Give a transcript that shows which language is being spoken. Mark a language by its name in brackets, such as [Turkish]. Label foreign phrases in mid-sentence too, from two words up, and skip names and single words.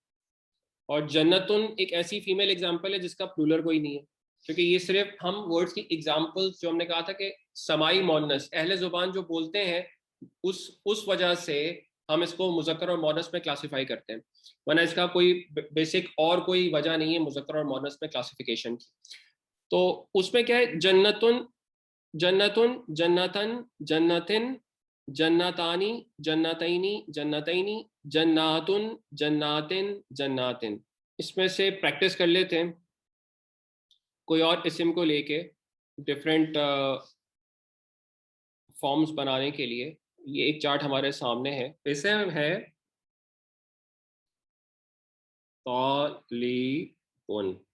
[Urdu] اور جنتن ایک ایسی [English] female example [Urdu] ہے جس کا پلورل کوئی نہیں ہے, کیونکہ یہ صرف ہم ورڈز کی ایگزامپل, جو ہم نے کہا تھا کہ سمائی مونس اہل زبان جو بولتے ہیں اس وجہ سے ہم اس کو مذکر اور مونس میں کلاسیفائی کرتے ہیں, ورنہ اس کا کوئی بیسک اور کوئی وجہ نہیں ہے مذکر اور مونس میں کلاسیفیکیشن کی. تو اس میں کیا ہے, [Arabic] جنتن, جنتن, جنتن, جنتن, جنتانی, جنتینی, جنتینی, جناتن, جناتن, جناتن. [Urdu] اس میں سے پریکٹس کر لیتے ہیں کوئی اور اسم کو لے کے [English] different forms [Urdu] بنانے کے لیے. یہ ایک چارٹ ہمارے سامنے ہے, اسم ہے طالبن.